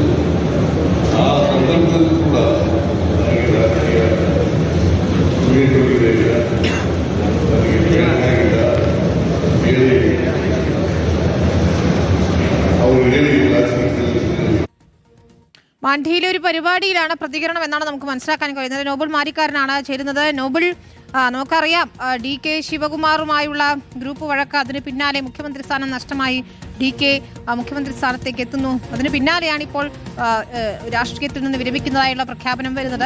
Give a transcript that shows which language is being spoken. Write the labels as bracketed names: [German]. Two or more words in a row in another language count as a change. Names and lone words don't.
[Kannada] ಆ ಸಂದರ್ಭದಲ್ಲಿ ಕೂಡ ನನಗೆ ರಾಜಕೀಯ ಉಳಿದೋಗಿದೆ, ನನಗೆ ಬೇಡಾಗಿಲ್ಲ, ಬೇರೆ ಅವರು ಹೇಳಿಲ್ಲ. [Malayalam] മാണ്ഡ്യയിലെ ഒരു പരിപാടിയിലാണ് പ്രതികരണം എന്നാണ് നമുക്ക് മനസ്സിലാക്കാൻ കഴിയുന്നത്. നോബൽ മാരിക്കാരനാണ് ചേരുന്നത്. നോബൽ, നമുക്കറിയാം DK ശിവകുമാറുമായുള്ള ഗ്രൂപ്പ് വഴക്ക്, അതിന് പിന്നാലെ മുഖ്യമന്ത്രി സ്ഥാനം നഷ്ടമായി DK മുഖ്യമന്ത്രി സ്ഥാനത്തേക്ക് എത്തുന്നു. അതിന് പിന്നാലെയാണ് ഇപ്പോൾ രാഷ്ട്രീയത്തിൽ നിന്ന് വിരമിക്കുന്നതായുള്ള പ്രഖ്യാപനം വരുന്നത്.